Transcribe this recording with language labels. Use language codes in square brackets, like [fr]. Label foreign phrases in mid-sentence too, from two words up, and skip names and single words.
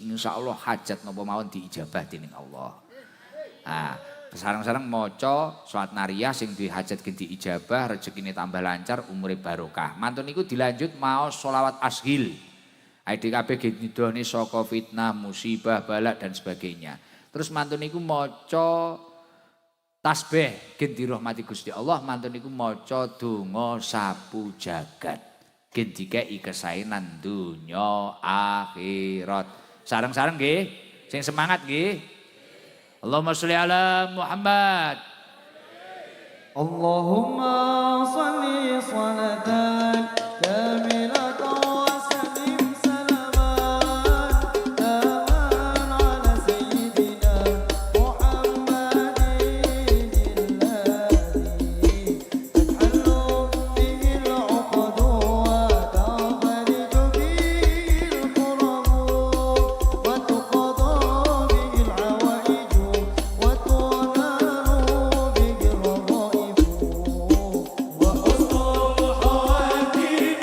[jv] Insyaallah hajat napa mawon diijabah dening Allah. Ah, sareng-sareng maca sholawat nariyah sing duwe hajat gen diijabah, rezekine tambah lancar, umure barokah. Mantun niku dilanjut maos sholawat ashil. Aide kabeh gen nidoni saka fitnah, musibah, balak [id] dan sebagainya. [jv] Terus mantun niku maca tasbih gen dirahmati Gusti Allah, mantun niku maca donga sapu jagat. Gen dikeki kesaenan dunya akhirat. Sareng-sareng nggih, sing semangat nggih. [ar] اللهم صل على محمد. اللهم صل صلاة كاملة وسلم سلاما تاما على سيدنا محمد الذي تجعل به العقد وتخرج به القرب وتقضى به العوائج وتنال به الرغائب وحسن الخواتيم